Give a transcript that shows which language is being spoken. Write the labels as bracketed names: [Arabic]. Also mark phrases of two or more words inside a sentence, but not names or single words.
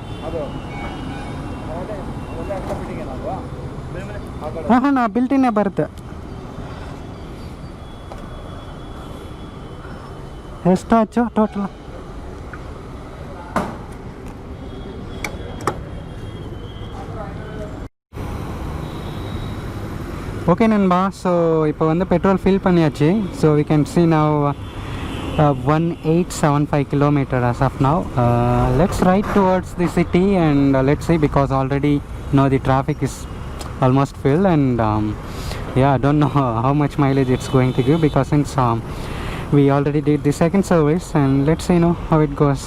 [Kannada] ಹಾಂ ನಾ ಬಿಲ್ಟ್ ಇನ್ನೇ ಬರುತ್ತೆ. ಎಷ್ಟಾಚು ಟೋಟಲ್? [Tamil] ஓகே நண்பா, ஸோ இப்போ வந்து [English] petrol fill [Tamil] பண்ணியாச்சு. [English] so we can see now 1875 kilometer as of now. Let's ride towards the city and let's see, because already the traffic is almost full and I don't know how much mileage it's going to give, because since we already did the second service, and let's see how it goes.